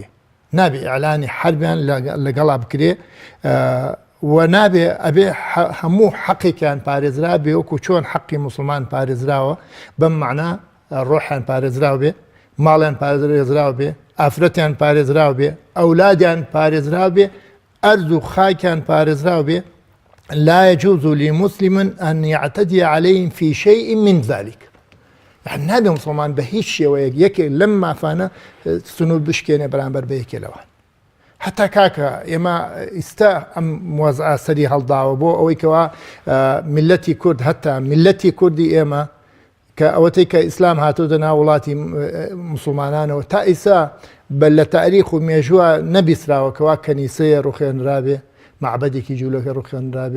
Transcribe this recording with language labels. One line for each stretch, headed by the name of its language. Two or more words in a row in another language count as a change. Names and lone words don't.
Central Kurdish: نابێ ئەعلانی حربیان لەگەڵا بکرێ و نابێ ئەبێ هەموو حەقێکیان پارێزرا بێ وەکو چۆن حەقی مسلمان پارێزراوە، بەم مەعنا ڕۆحیان پارێزراو بێ، ماڵیان پارێزراو بێ، ئافرەتیان پارێزراو بێ، ئەولادیان پارێزراو بێ، ئەرز و خاکیان پارێزراو بێ.
Arabic: لا يجوز لمسلم أن يعتدي عليهم في شيء من ذلك.
Central Kurdish: يعني نابێ مسلمان بە هیچ شێوەیەک یەکێ لەم مافانە سنوور بشکێنێ بەرامبەر بە یەکێ لەوان. حتا کاکە ئێمە ئێستا ئەم موازعە سەری هەڵداوە بۆ ئەوەی کەوا میلەتی کورد، هەتا میلەتی کوردی ئێمە کە ئەوەتەی کە ئیسلام هاتووە ناو وڵاتی مسلمانانەوە تا ئیسا لە تاریخ و مێژووە نەبیستراوە کەوا کەنیسەیە ڕوخێنرابێ، معبەدێکی جوولەکە ڕوخێنرابێ.